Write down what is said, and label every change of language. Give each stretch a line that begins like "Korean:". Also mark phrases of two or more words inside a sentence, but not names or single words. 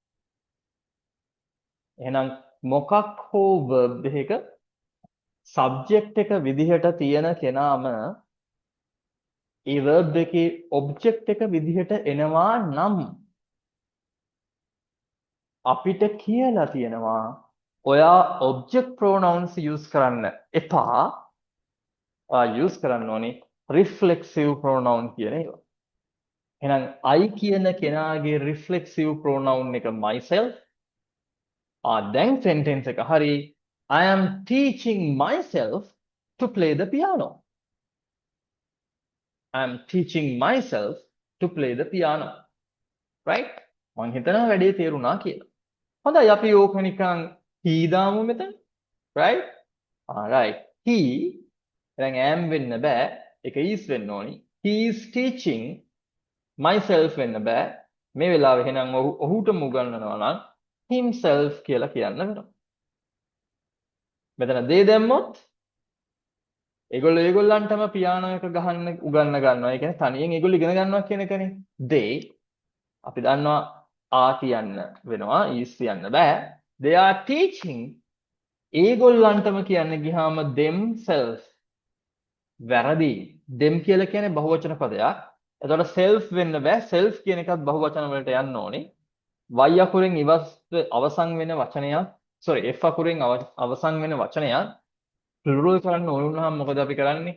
Sinhala: එහෙනම් මොකක් හෝ verb එකක subject එක විදිහට තියෙන කෙනාම ඒ verb එකේ object එක විදිහට එනවා නම් අපිට කියලා තියෙනවා ඔයා
English: object pronouns use
Sinhala: කරන්න එපා. use කරන්න ඕනේ
English: reflexive pronoun
Sinhala: කියන ඒවා. එහෙනම් I කියන කෙනාගේ
English: reflexive pronoun
Sinhala: එක myself. දැන් sentence එක හරි.
English: I am teaching myself to play the piano. I am teaching myself to play the piano. Right?
Sinhala: මං හිතනවා වැඩේ තේරුණා කියලා. හොඳයි අපි ඕක නිකන් he දාමු මෙතන.
English: Right? Right. He
Sinhala: දැන් am වෙන්න බෑ. ඒක is වෙන්න ඕනි.
English: He is teaching myself
Sinhala: වෙන්න බෑ. මේ වෙලාවේ එහෙනම් ඔහුටම උගන්වනවා නම් himself කියලා කියන්න වෙනවා. මෙතන they දැම්මොත් ඒගොල්ලන්ටම පියානෝ එක ගහන්න උගන්න ගන්නවා. ඒ කියන්නේ තනියෙන් ඒගොල්ලෝ ඉගෙන ගන්නවා කියන එකනේ. they අපි දන්නවා are කියන්න වෙනවා is කියන්න බෑ.
English: they are teaching
Sinhala: ඒගොල්ලන්ටම කියන්න ගියාම themselves වැරදි. them කියලා කියන්නේ බහුවචන පදයක්. එතකොට self වෙන්න බෑ. self කියන එකත් බහුවචන වලට යන්න ඕනේ. y අකුරෙන් අවසන් වෙන වචනයක් sorry f අකුරෙන් අවසන් වෙන වචනයක් plural කරන්න ඕන වුණාම මොකද අපි කරන්නේ?